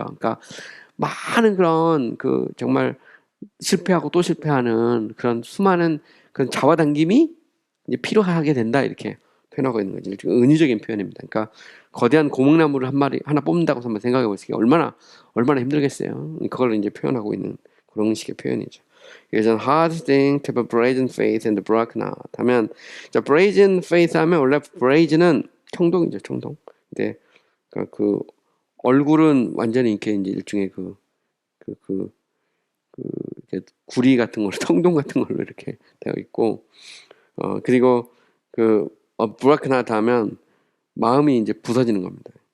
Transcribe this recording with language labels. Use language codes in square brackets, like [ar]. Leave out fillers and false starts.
[ko] 그러니까 많은 그런 정말 실패하고 또 실패하는 그런 수많은 그런 잡아당김이 이제 필요하게 된다, 이렇게 표현하고 있는 거죠. 은유적인 표현입니다. 그러니까 거대한 고목나무를 하나 뽑는다고 한번 생각해 보세요. 얼마나 힘들겠어요. 그걸 이제 표현하고 있는 그런 식의 표현이죠. [en] It's a hard thing to have a brazen faith and broken heart. [ko] 하면, 자, brazen faith 하면 원래 brazen은 청동이죠, 청동. 근데 그 얼굴은 완전히 이렇게 이제 일종의 이렇게 구리 같은 걸로, 청동 같은 걸로 이렇게 되어 있고, 그리고 broken heart 하면 마음이 이제 부서지는 겁니다.